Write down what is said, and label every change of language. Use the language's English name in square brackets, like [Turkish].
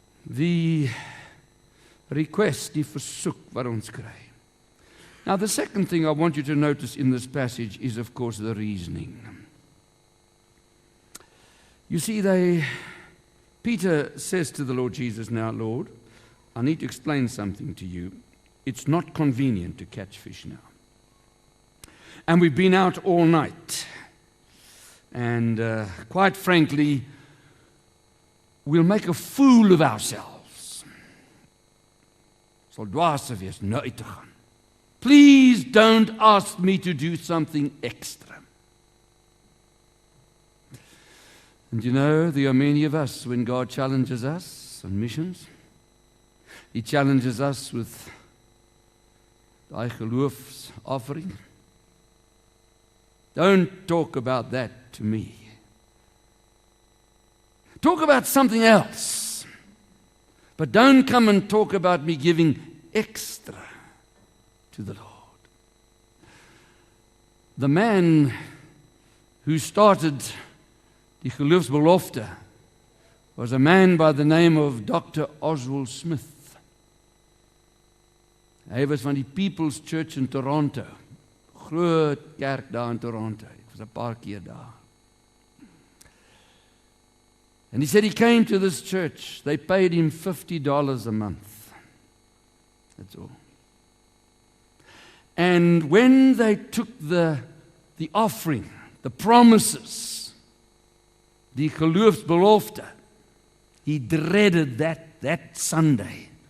[Afrikaans] Die request, die versoek wat ons kry. [English] Now the second thing I want you to notice in this passage is of course the reasoning. You see, Peter says to the Lord Jesus, now Lord, I need to explain something to you. It's not convenient to catch fish now. And we've been out all night. And quite frankly, we'll make a fool of ourselves. [Afrikaans] Sal dwaas wees nou uit te gaan. [English] Please don't ask me to do something extra. And you know, there are many of us, when God challenges us on missions, He challenges us with [Afrikaans] daai geloofsoffering. [English] Don't talk about that to me. Talk about something else. But don't come and talk about me giving extra to the Lord. The man who started [Afrikaans] die geloofsbelofte [English] was a man by the name of Dr. Oswald Smith. [Afrikaans] Hy was van die People's Church in Toronto. Groot kerk daar in Toronto. Ek was 'n paar keer daar. [English] And he said he came to this church. They paid him $50 a month. That's all. And when they took the offering, the promises, [Afrikaans] die geloofsbelofte, [English] he dreaded that Sunday.